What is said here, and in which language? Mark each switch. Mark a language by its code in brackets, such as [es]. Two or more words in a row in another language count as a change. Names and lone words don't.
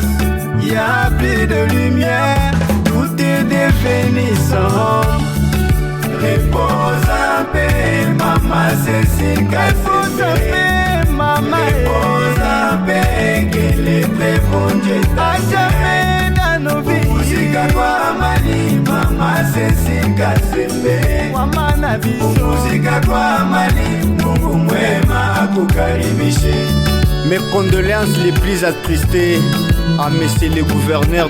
[fr] Y a plus de lumière, tout est devenu sombre. Repose en paix, Maman Cécile Kazembe. Repose en paix, que le très bon Dieu t'accueille. [sw] Umuzika kwa amani, Maman Cécile Kazembe. Umuzika kwa amani, Mungu mwema kukaribishe. [fr] Mes condoléances les plus attristées à monsieur le gouverneur